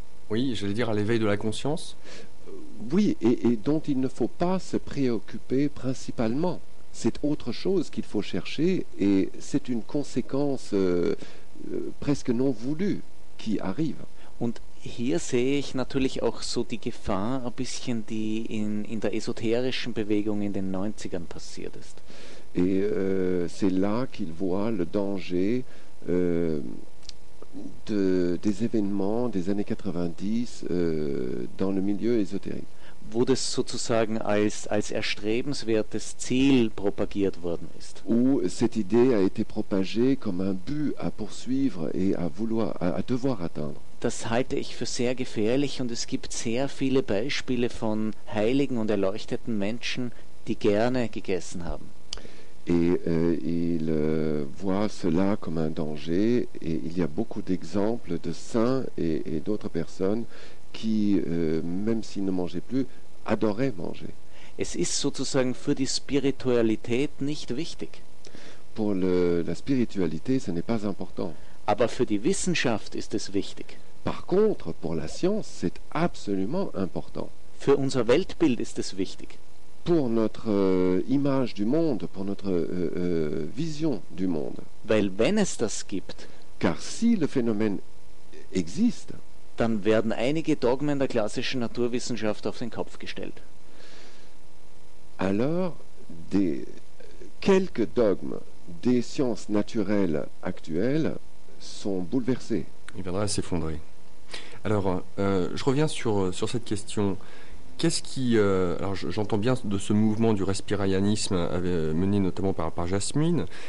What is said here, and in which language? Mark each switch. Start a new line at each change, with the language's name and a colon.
French: Oui, j'allais dire à l'éveil de la conscience. Oui, et dont il ne faut pas se préoccuper principalement. C'est autre chose qu'il faut chercher et c'est une conséquence presque non voulue qui arrive.
German: Und hier sehe ich natürlich auch so die Gefahr, ein bisschen, die in der esoterischen Bewegung in den 90ern passiert ist.
French: Et c'est là qu'il voit le danger des événements des années 90 dans le milieu ésotérique.
German: Wo das sozusagen als erstrebenswertes Ziel propagiert worden ist.
French: Où cette idée a été propagée comme un but à poursuivre et à devoir atteindre.
German: Das halte ich für sehr gefährlich und es gibt sehr viele Beispiele von heiligen und erleuchteten Menschen, die gerne gegessen haben.
French: Et il voit cela comme un danger et il y a beaucoup d'exemples de saints et d'autres personnes qui, même s'ils ne mangeaient plus, adoraient manger.
German: Es ist sozusagen für die Spiritualität nicht wichtig.
French: Pour la spiritualité, ce n'est pas important.
German: Aber für die Wissenschaft ist es wichtig.
French: Par contre, pour la science, c'est absolument important.
German: Für unser Weltbild ist es wichtig.
French: Pour notre image du monde, pour notre vision du monde.
German: Weil wenn es das gibt,
French: car si le phénomène existe,
German: dann werden einige Dogmen der klassischen Naturwissenschaft auf den Kopf gestellt.
French: Alors, quelques dogmes des sciences naturelles actuelles sont bouleversés. Il viendra à s'effondrer. Alors, je reviens sur cette question. Qu'est-ce qui... alors j'entends bien de ce mouvement du respirayanisme mené notamment par Jasmine.